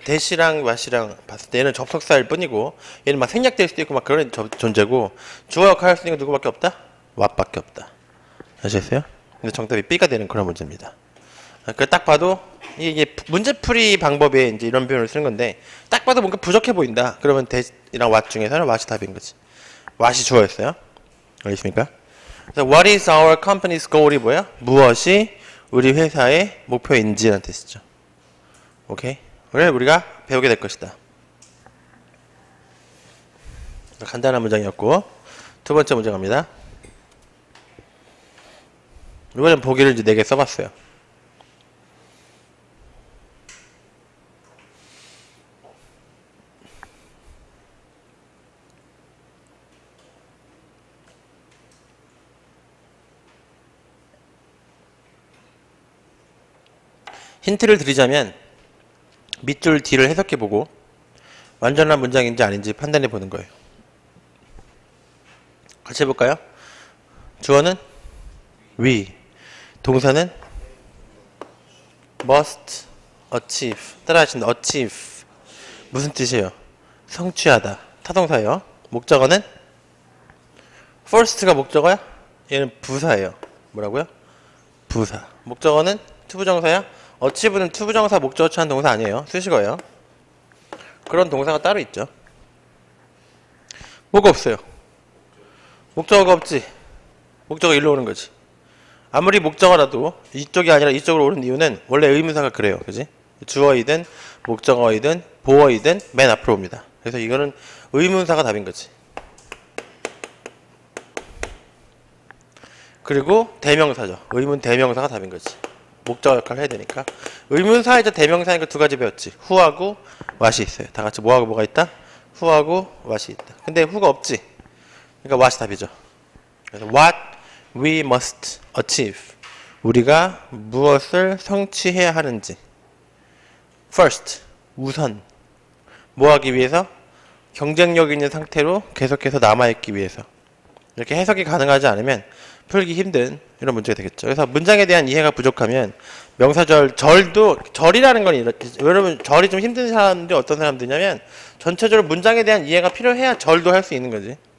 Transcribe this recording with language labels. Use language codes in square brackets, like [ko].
[ko] 대시랑 왓이랑 봤을 때 얘는 접속사일 뿐이고 얘는 막 생략될 수도 있고 막 그런 존재고 주어 역할을 할 수 있는 건 누구밖에 없다? 왓밖에 없다. 아시겠어요? 근데 정답이 B가 되는 그런 문제입니다. 딱 봐도 이게 문제풀이 방법에 이제 이런 표현을 쓰는 건데 딱 봐도 뭔가 부족해 보인다. 그러면 대이랑 왓 중에서는 왓이 답인 거지. 왓이 주어였어요. 알겠습니까? 그래서 [en] What is our company's goal이 [ko] 뭐야? 무엇이 우리 회사의 목표인지라는 뜻이죠. 오케이? 오늘 우리가 배우게 될 것이다. 간단한 문장이었고 두 번째 문제 갑니다. 이번엔 보기를 이제 4개 써봤어요. 힌트를 드리자면 밑줄 D를 해석해보고 완전한 문장인지 아닌지 판단해보는 거예요. 같이 해볼까요? 주어는 we, 동사는 must achieve. 따라하신다. achieve. 무슨 뜻이에요? 성취하다. 타동사예요. 목적어는 first가 목적어야? 얘는 부사예요. 뭐라고요? 부사. 목적어는 투부정사야? achieve는 투부정사 목적어 취한 동사 아니에요. 수식어예요. 그런 동사가 따로 있죠. 뭐가 없어요? 목적어가 없지. 목적어 일로 오는 거지. 아무리 목적어라도 이쪽이 아니라 이쪽으로 오는 이유는 원래 의문사가 그래요. 그지? 주어이든 목적어이든 보어이든 맨 앞으로 옵니다. 그래서 이거는 의문사가 답인 거지. 그리고 대명사죠. 의문 대명사가 답인 거지. 목적어 역할을 해야 되니까. 의문사이자 대명사니까 2가지 배웠지. who하고 what이 있어요. 다 같이 뭐하고 뭐가 있다? who하고 what이 있다. 근데 who가 없지. 그러니까 what이 답이죠. 그래서 [en] what we must achieve. [ko] 우리가 무엇을 성취해야 하는지. first, 우선. 뭐 하기 위해서? 경쟁력 있는 상태로 계속해서 남아있기 위해서. 이렇게 해석이 가능하지 않으면 풀기 힘든 이런 문제가 되겠죠. 그래서 문장에 대한 이해가 부족하면 명사절, 절이라는 건 이렇게, 여러분 절이 좀 힘든 사람들이 어떤 사람들이냐면 전체적으로 문장에 대한 이해가 필요해야 절도 할 수 있는 거지.